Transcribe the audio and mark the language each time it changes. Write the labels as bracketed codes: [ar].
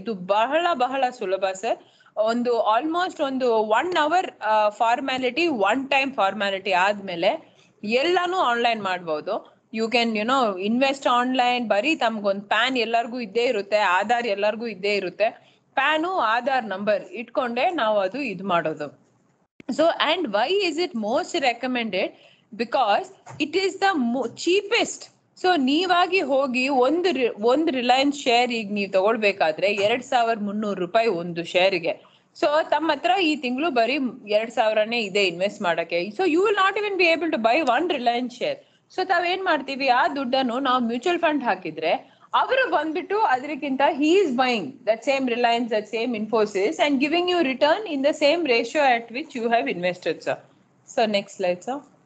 [kn] ಇದು ಬಹಳ ಬಹಳ ಸುಲಭ ಸರ್. ಒಂದು ಆಲ್ಮೋಸ್ಟ್ ಒಂದು 1 hour ಫಾರ್ಮ್ಯಾಲಿಟಿ, 1 time ಫಾರ್ಮ್ಯಾಲಿಟಿ ಆದ್ಮೇಲೆ ಎಲ್ಲಾನು ಆನ್ಲೈನ್ ಮಾಡ್ಬೋದು. [en] You can invest online. [kn] ಬರೀ ತಮ್ಗೊಂದು ಪ್ಯಾನ್ ಎಲ್ಲರಿಗೂ ಇದ್ದೇ ಇರುತ್ತೆ, ಆಧಾರ್ ಎಲ್ಲರಿಗೂ ಇದ್ದೇ ಇರುತ್ತೆ. ಪ್ಯಾನು ಆಧಾರ್ ನಂಬರ್ ಇಟ್ಕೊಂಡೆ ನಾವು ಅದು ಇದು ಮಾಡೋದು. [en] So, and why is it most recommended? Because it is the cheapest. [kn] So ನೀವಾಗಿ ಹೋಗಿ ಒಂದು ರಿಲಯನ್ಸ್ ಶೇರ್ ಈಗ ನೀವು ತಗೊಳ್ಬೇಕಾದ್ರೆ 2300 ರೂಪಾಯಿ ಒಂದು ಶೇರ್ಗೆ. ಸೊ ತಮ್ಮ ಹತ್ರ ಈ ತಿಂಗಳು ಬರೀ 2000ನೇ ಇದೆ ಇನ್ವೆಸ್ಟ್ ಮಾಡಕ್ಕೆ. [en] So you will not even be able to buy 1 Reliance share. [kn] So ತಾವೇನ್ ಮಾಡ್ತೀವಿ, ಆ ದುಡ್ಡನ್ನು ನಾವು ಮ್ಯೂಚುವಲ್ ಫಂಡ್ ಹಾಕಿದ್ರೆ ಅವರು ಬಂದ್ಬಿಟ್ಟು ಅದಕ್ಕಿಂತ [en] he is buying that same Reliance, that same Infosys and giving you return in the same ratio at which you have invested, sir. So next slide, sir.